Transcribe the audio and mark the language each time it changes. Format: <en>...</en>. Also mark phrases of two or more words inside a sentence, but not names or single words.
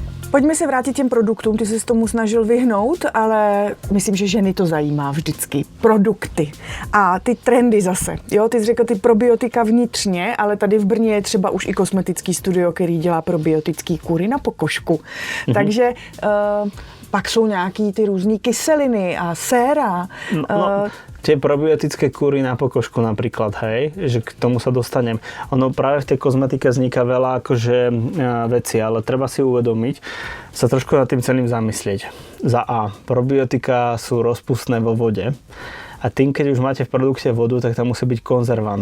<cs>Pojďme se vrátit těm produktům, ty jsi se tomu snažil vyhnout, ale myslím, že ženy to zajímá vždycky. Produkty a ty trendy zase. Jo, ty jsi řekl ty probiotika vnitřně, ale tady v Brně je třeba už i kosmetický studio, který dělá probiotický kury na pokožku. Takže pak jsou nějaký ty různý kyseliny a séra.</cs> <sk>Tie probiotické kúry na pokožku napríklad, hej, že k tomu sa dostanem. Ono práve v tej kozmetike vzniká veľa akože veci, ale treba si uvedomiť, sa trošku nad tým celým zamyslieť. Za A, probiotika sú rozpustné vo vode a tým, keď už máte v produkte vodu, tak tam musí byť konzervant.</sk>